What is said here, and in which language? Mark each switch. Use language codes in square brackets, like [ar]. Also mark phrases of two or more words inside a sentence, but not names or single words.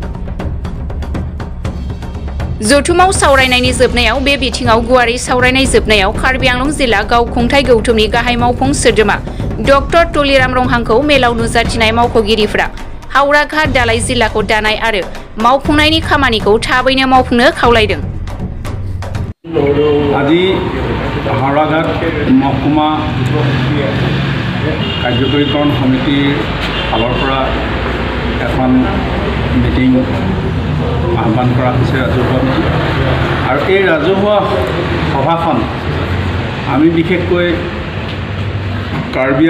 [brx] जथुमाव सावरायनायनि जोबनायाव बे बिथिङाव गुवारै सावरायनाय जोबनायाव कार्बि आंलं जिल्ला गावखुंथाय गौथुमनि गाहाय मावफुं सोद्रोमा डक्टर तुलिराम रंहांखौ मेलाव नुजाथिनाय मावख'गिरिफ्रा हावराघाट दालाय जिल्लाखौ दानाय आरो मावफुंनायनि खामानिखौ थाबैनो मावफुंनो खावलायदों। [as] আজি हावराघाट महकुमा কাৰ্যকৰীকৰণ সমিতিৰ ফালৰ পৰা এখন মিটিং আহ্বান কৰা হৈছে ৰাজহুৱা আৰু এই ৰাজহুৱা সভাখন আমি বিশেষকৈ কাৰ্বি